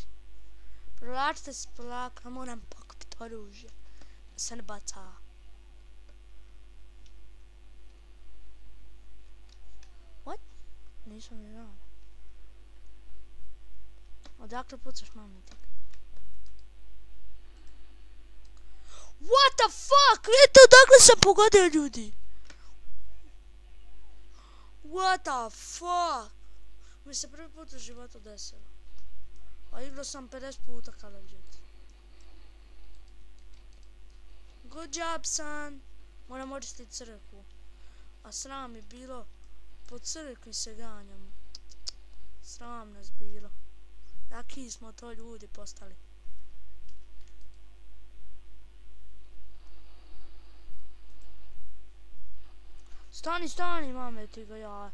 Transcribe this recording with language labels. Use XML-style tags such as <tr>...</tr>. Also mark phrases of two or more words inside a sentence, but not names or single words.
<bs>Prolačite se polako, moram pokupiti oružje. Da se ne baca. What? Nisam ni znao. Odakle pucaš mametika?</bs> <en>What the fuck?</en> <bs>Vidite odakle sam pogodio ljudi?</bs> <en>What the fuck?</en> <bs>Mi se prvi put u životu desilo. A igrao sam 50 puta Call of Duty.</bs> <en>Good job, son.</en> <bs>Moram očistiti crkvu. A sram je bilo. Po crkvi se ganjamo. Sram nas bilo. Jaki smo to ljudi postali. Stani, mame ti ga ja.</bs>